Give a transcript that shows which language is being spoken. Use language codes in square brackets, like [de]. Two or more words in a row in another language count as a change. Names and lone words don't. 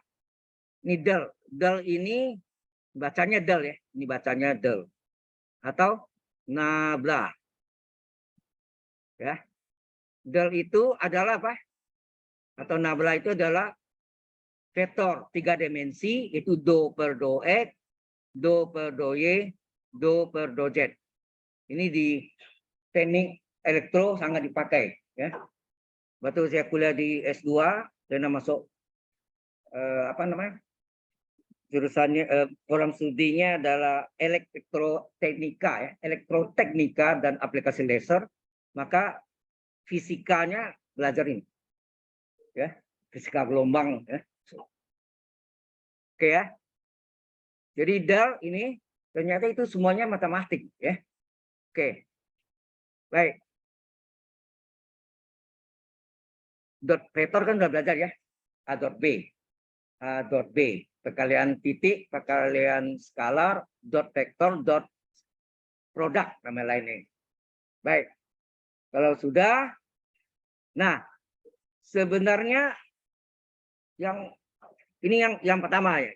[id] Ini del. Del ini bacanya del, ya. Ini bacanya del. Atau nabla. Ya. Del itu adalah apa? Atau nabla itu adalah vektor 3 dimensi, itu do per do X, do per do Y, do per do Z. Ini di teknik elektro sangat dipakai, ya. Waktu saya kuliah di S2 dan masuk apa namanya? Jurusannya program studinya adalah elektroteknika, ya, elektroteknika dan aplikasi laser, maka fisikanya belajar ini, ya, fisika gelombang, ya. Oke, ya. Jadi del ini ternyata itu semuanya matematik, ya. Oke, baik. Dot vektor kan sudah belajar, ya. A dot B, A dot B, perkalian titik, perkalian skalar, dot vektor, dot produk, nama lainnya. Baik, kalau sudah, nah sebenarnya yang ini yang pertama, ya.